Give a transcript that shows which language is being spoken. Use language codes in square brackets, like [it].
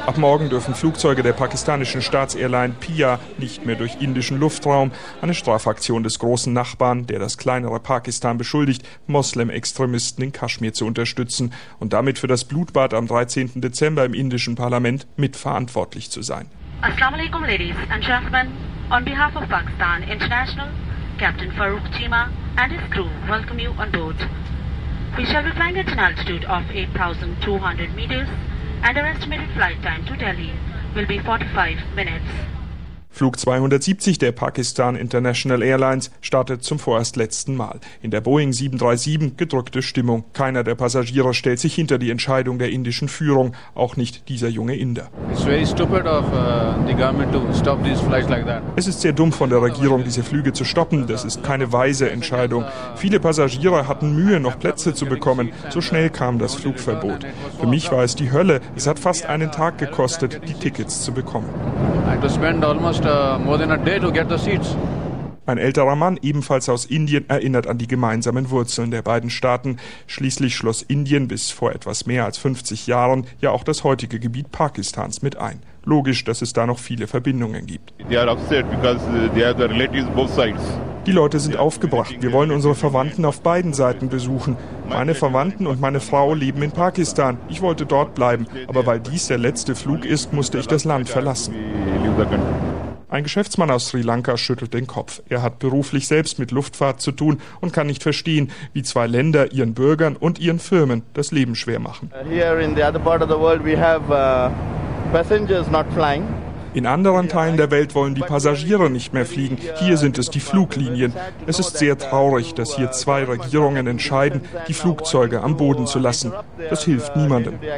[de] Ab morgen dürfen Flugzeuge der pakistanischen Staatsairline PIA nicht mehr durch indischen Luftraum. Eine Strafaktion des großen Nachbarn, der das kleinere Pakistan beschuldigt, Moslem-Extremisten in Kaschmir zu unterstützen und damit für das Blutbad am 13. Dezember im indischen Parlament mitverantwortlich zu sein. [en] Assalamu alaikum, ladies and gentlemen. On behalf of Pakistan International, Captain Farooq Chima and his crew welcome you on board. We shall be flying at an altitude of 8,200 meters and our estimated flight time to Delhi will be 45 minutes. [de] Flug 270 der Pakistan International Airlines startet zum vorerst letzten Mal. In der Boeing 737 gedrückte Stimmung. Keiner der Passagiere stellt sich hinter die Entscheidung der indischen Führung, auch nicht dieser junge Inder. Es ist sehr dumm von der Regierung, diese Flüge zu stoppen. Das ist keine weise Entscheidung. Viele Passagiere hatten Mühe, noch Plätze zu bekommen. So schnell kam das Flugverbot. Für mich war es die Hölle. Es hat fast einen Tag gekostet, die Tickets zu bekommen. [en] To spend almost more than a day to get the seats. [de] Ein älterer Mann, ebenfalls aus Indien, erinnert an die gemeinsamen Wurzeln der beiden Staaten. Schließlich schloss Indien bis vor etwas mehr als 50 Jahren ja auch das heutige Gebiet Pakistans mit ein. Logisch, dass es da noch viele Verbindungen gibt. [en] They are upset because they have the relatives both sides. [de] Die Leute sind aufgebracht. Wir wollen unsere Verwandten auf beiden Seiten besuchen. Meine Verwandten und meine Frau leben in Pakistan. Ich wollte dort bleiben. Aber weil dies der letzte Flug ist, musste ich das Land verlassen. Ein Geschäftsmann aus Sri Lanka schüttelt den Kopf. Er hat beruflich selbst mit Luftfahrt zu tun und kann nicht verstehen, wie zwei Länder ihren Bürgern und ihren Firmen das Leben schwer machen. [en] Hier in the other part of the world we have passengers not flying. [de] In anderen Teilen der Welt wollen die Passagiere nicht mehr fliegen. Hier sind es die Fluglinien. Es ist sehr traurig, dass hier zwei Regierungen entscheiden, die Flugzeuge am Boden zu lassen. Das hilft niemandem.